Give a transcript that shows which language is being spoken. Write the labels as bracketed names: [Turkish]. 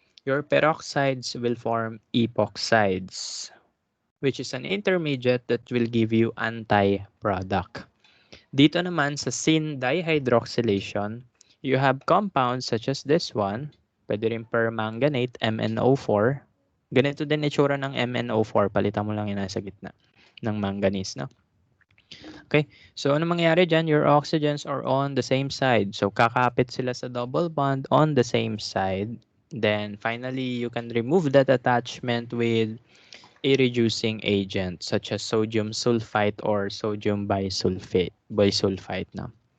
[English] Your peroxides will form epoxides, which is an intermediate that will give you anti-product. Dito naman sa syn dihydroxylation, you have compounds such as this one, [Filipino] pwede rin [English] permanganate, MnO4. [Filipino] Ganito din itsura ng MnO4, palitan mo lang yung nasa gitna ng manganese, no? Okay, so ano mangyayari dyan? [English] Your oxygens are on the same side. [Filipino] So kakapit sila sa [English] double bond on the same side. Then finally, you can remove that attachment with a reducing agent such as sodium sulfite or sodium bisulfite na.